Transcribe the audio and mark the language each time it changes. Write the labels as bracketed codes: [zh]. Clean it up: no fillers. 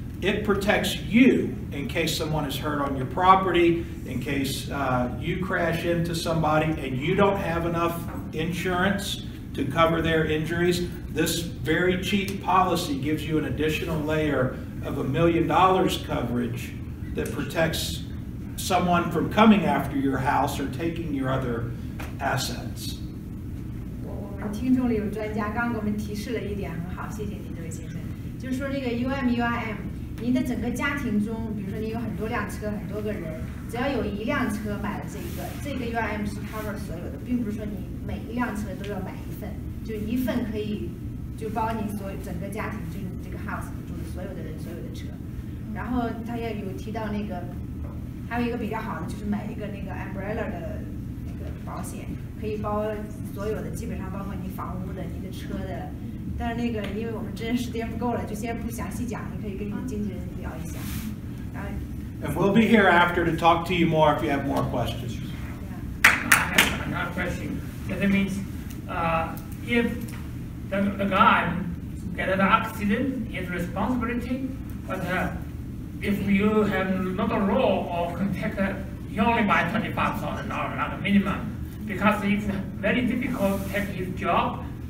[en] It protects you in case someone is hurt on your property, in case you crash into somebody and you don't have enough insurance to cover their injuries. This very cheap policy gives you an additional layer of $1 million coverage that protects someone from coming after your house or taking your other assets. [zh] 我们听众里有专家刚给我们提示了一点很好，谢谢您这位先生。就是说这个 UIM， 您的整个家庭中，比如说您有很多辆车，很多个人，只要有一辆车买了这个 UIM 是 cover 所有的，并不是说你每一辆车都要买一份，就一份可以就包你整个家庭，就是这个 house 住的所有的人，所有的车。然后他也有提到那个，还有一个比较好的就是买一个那个 umbrella 的那个保险，可以包所有的，基本上包括你房屋的、你的车的。但是那个，因为我们真时间不够了，就先不详细讲，你可以跟你的经纪人聊一下。然后 [en] And we'll be here after to talk to you more if you have more questions. I have another question. That means if the guy get an accident, his responsibility, but if you have not a law of contact, you only buy $25,000 like a minimum, because it's very difficult to take his job.